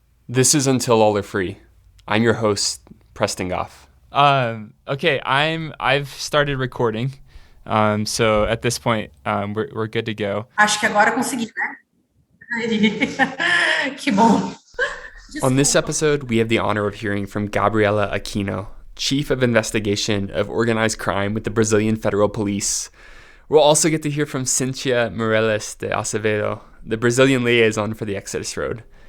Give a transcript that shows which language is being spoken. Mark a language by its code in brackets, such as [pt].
[en] This is Until All Are Free. I'm your host, Preston. Okay, I've started recording. So at this point, we're good to go. [pt] Acho que agora consegui, né? Que bom. [en] On this episode, we have the honor of hearing from Gabriela Aquino, Chief of Investigation of Organized Crime with the Brazilian Federal Police. We'll also get to hear from Cintia Meirelles de Azevedo, the Brazilian Liaison for the Exodus Road.